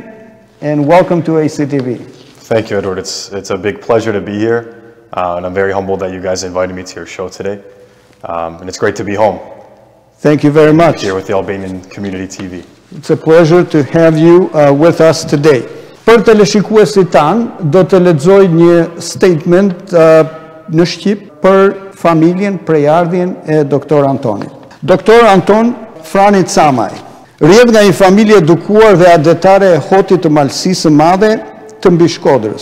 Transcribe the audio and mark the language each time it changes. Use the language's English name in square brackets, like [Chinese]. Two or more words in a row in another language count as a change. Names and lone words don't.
[English] And welcome to ACTV. Thank you, Edward. It's a big pleasure to be here, and I'm very humbled that you guys invited me to your show today. And it's great to be home. Thank you very much. Here with the Albanian Community TV. It's a pleasure to have you with us today. [Albanian] Për teleshikuesit tanë, do të lexoj një statement në shqip për familjen, prejardhjen e doktor Antonit. Doktor Anton Camaj rrjedh nga një familje edukuar dhe adetare e hotit të malësisë madhe të mbi Shkodrës.